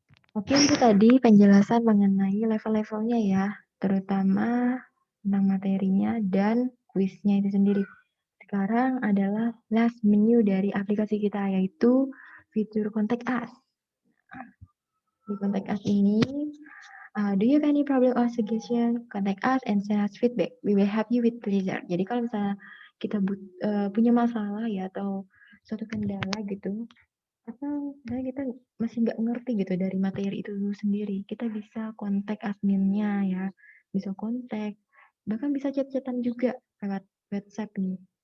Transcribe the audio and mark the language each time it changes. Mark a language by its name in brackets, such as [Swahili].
[Indonesian] Oke, itu tadi penjelasan mengenai level-levelnya ya, terutama tentang materinya dan kuisnya itu sendiri. Sekarang adalah [English] last menu [Indonesian] dari aplikasi kita, yaitu fitur Contact Us. [English] Di Contact Us ini, do you have any problem or suggestion? Contact us and send us feedback. We will help you with pleasure. [Indonesian] Jadi kalau misalnya kita punya masalah ya atau suatu kendala gitu, atau sebenarnya kita masih nggak ngerti gitu dari materi itu sendiri, kita bisa kontak adminnya ya, bisa kontak, bahkan bisa chat-chatan juga lewat WhatsApp nih.